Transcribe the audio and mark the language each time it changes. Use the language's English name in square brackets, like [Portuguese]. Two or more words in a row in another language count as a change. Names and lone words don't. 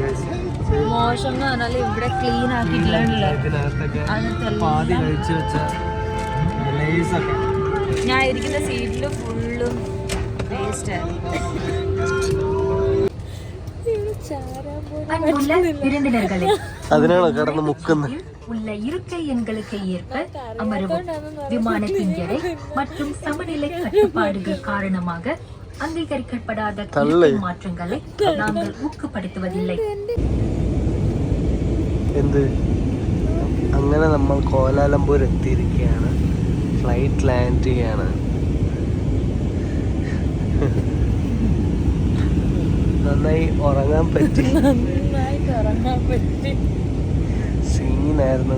[Malayalam] എന്ന് പറഞ്ഞാൽ ഇവിടെ ക്ലീൻ ആക്കിയിട്ടില്ലല്ലോ. ഞാൻ ഇരിക്കുന്ന സീറ്റില് ഫുള്ളും വേസ്റ്റ്. അതിനാണോ കിടന്ന് മുക്കുന്നത്? [Tamil] உள்ள இருக்கை எண்களுக்கு ஏற்ப அமரவும். விமானத்தின் எடை மற்றும் சமநிலை கட்டுப்பாடுகள் காரணமாக அங்கீகரிக்கப்படாத தள்ளு. இயற்கை மாற்றங்களை நாங்கள் ஊக்கப்படுத்துவதில்லை. [Malayalam] എന്ത് അങ്ങനെ നമ്മൾ കോലാലംപൂർ എത്തിയിരിക്കുകയാണ്. ഫ്ലൈറ്റ് ലാൻഡ് ചെയ്യാണ്. നന്നായി ഉറങ്ങാൻ പറ്റി. സീനായിരുന്നു.